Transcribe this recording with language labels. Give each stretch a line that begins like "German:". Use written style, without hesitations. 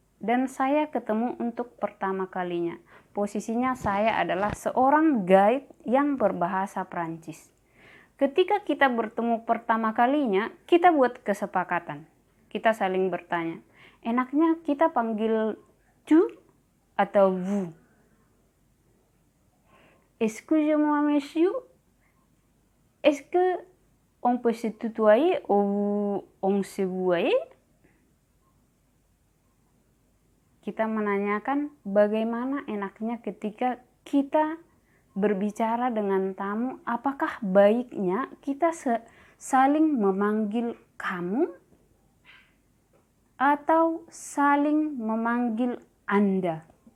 Indonesian: Dan saya ketemu untuk pertama kalinya. Posisinya saya adalah seorang guide yang berbahasa Prancis. Ketika kita bertemu pertama kalinya, kita buat kesepakatan. Kita saling bertanya, enaknya kita panggil tu atau vous?
French: Excusez-moi monsieur, est-ce que on peut se tutoyer ou on se vouvoie?
Indonesian: Kita menanyakan bagaimana enaknya ketika kita berbicara dengan tamu, apakah baiknya kita saling memanggil kamu atau saling memanggil Anda.